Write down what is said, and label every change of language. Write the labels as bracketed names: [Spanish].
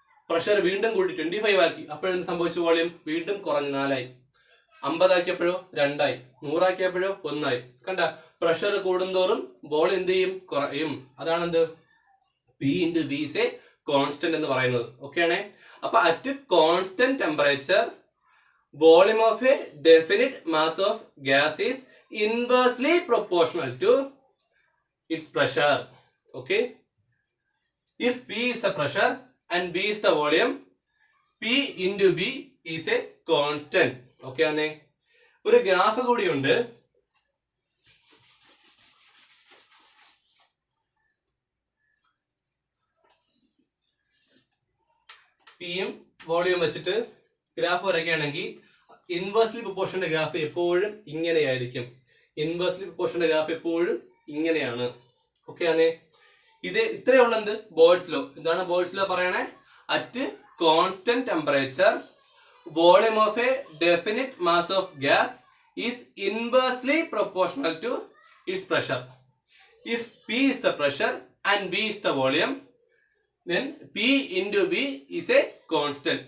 [Malayalam] Pressure വീണ്ടും കൂട്ടി 25 ആക്കി. അപ്പോഴെന്ത് സംഭവിച്ചു? വോളിയം വീണ്ടും കുറഞ്ഞു, 4 ആയി. 50 ആക്കിയപ്പോഴോ 2 ആയി. 100 ആക്കിയപ്പോഴോ 1 ആയി. കണ്ട, പ്രഷർ കൂടുന്തോറും വോളിയം എന്ത് ചെയ്യും? കുറയും. അതാണ് എന്ത്? [English] P into B is a constant [Malayalam] എന്ന് പറയുന്നത്. ഓക്കെ ആണേ. അപ്പൊ [English] At constant temperature volume of a definite mass of gas is inversely proportional to its pressure. Okay. If P is the pressure and B is the volume, P into B is a constant. [Malayalam] Okay ആണേ. ഒരു graph കൂടി ഉണ്ട്. പിയും volume വെച്ചിട്ട് graph വരയ്ക്കുകയാണെങ്കിൽ inversely പ്രൊപ്പോർഷന്റെ graph എപ്പോഴും ഇങ്ങനെയായിരിക്കും. Inversely പ്രൊപ്പോർഷന്റെ graph എപ്പോഴും ഇങ്ങനെയാണ്. ഓക്കെ ആണേ. ഇത് ഇത്രയുള്ള എന്ത്? ബോയ്ൽസ് ലോ. എന്താണ് ബോയ്ൽസ് ലോ പറയണേ? [English] At constant temperature volume of a definite mass of gas is inversely proportional to its pressure. If P is the pressure and B is the volume, then P into B is a constant.